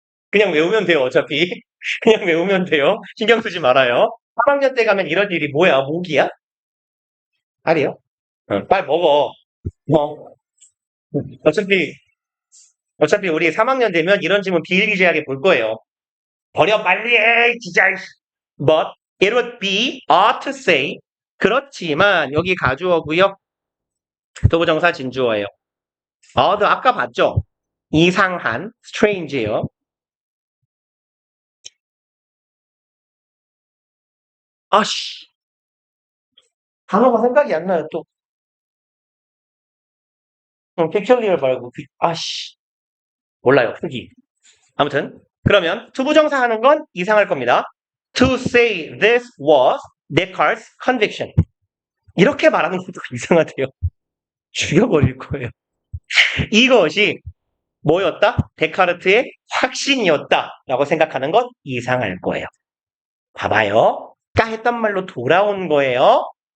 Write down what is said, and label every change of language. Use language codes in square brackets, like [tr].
[ko] 그냥 외우면 돼요, 어차피. 그냥 외우면 돼요. 신경 쓰지 말아요. 3학년 때 가면 이런 일이 뭐야? 모기야? 알이요? 빨리 먹어. 어차피 우리 3학년 되면 이런 질문 비일비재하게 볼 거예요. 버려 빨리 해 진짜. [en] But it would be ought to say. [ko] 그렇지만 여기 가주어고요. 도부정사 진주어예요. odd 아까 봤죠? 이상한, strange예요. 아씨. 단어가 생각이 안 나요, 또. peculiar 말고, 아씨. 몰라요, 후기. 아무튼. 그러면, 투부정사 하는 건 이상할 겁니다. [en] To say this was Descartes' conviction. [ko] 이렇게 말하는 것도 이상하대요. 죽여버릴 거예요. 이것이 뭐였다? 데카르트의 확신이었다. 라고 생각하는 건 이상할 거예요. 봐봐요. 아까 했던 말로 돌아온 거예요.